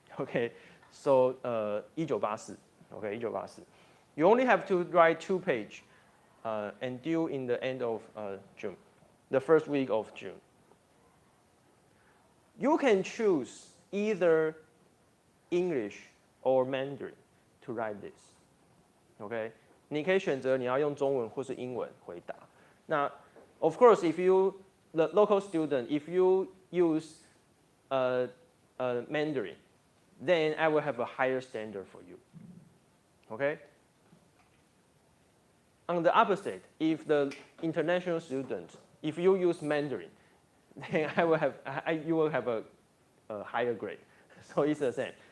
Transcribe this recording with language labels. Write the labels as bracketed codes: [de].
[en] Okay, so 1984. Okay, 1984. You only have to write 2 pages and due in the end of June, the first week of June. You can choose either English or Mandarin to write this. [zh] Okay, 你可以选择你要用中文或是英文回答。 [en] 那 of course, if you the local student, if you use Mandarin, then I will have a higher standard for you. Okay. On the opposite, if the international student, if you use Mandarin, then you will have a higher grade. So it's the same.